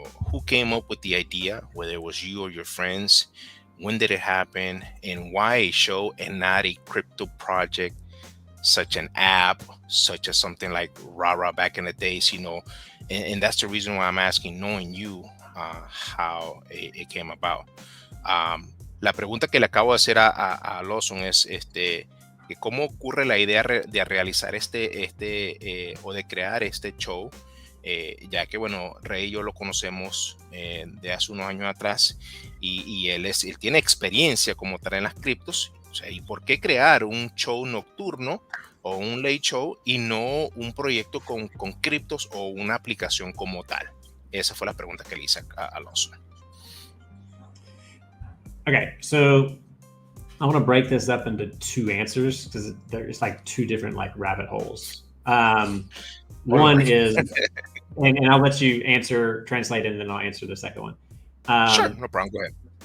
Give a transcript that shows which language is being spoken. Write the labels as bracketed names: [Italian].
[English] Who came up with the idea, whether it was you or your friends? When did it happen? And why a show and not a crypto project, such an app, such as something like Rara back in the days, and that's the reason why I'm asking, knowing you, how it came about. [Spanish] La pregunta que le acabo de hacer a Lawson es que cómo ocurre la idea de realizar o de crear este show, ya que, bueno, Rey y yo lo conocemos de hace unos años atrás y él tiene experiencia como tal en las criptos. O sea, ¿y por qué crear un show nocturno o un late show y no un proyecto con criptos o una aplicación como tal? Esa fue la pregunta que le hice a Lawson. [English] Okay, so I want to break this up into two answers because there's like two different like rabbit holes. One is, and I'll let you translate it, and then I'll answer the second one. Sure, no problem. Go ahead.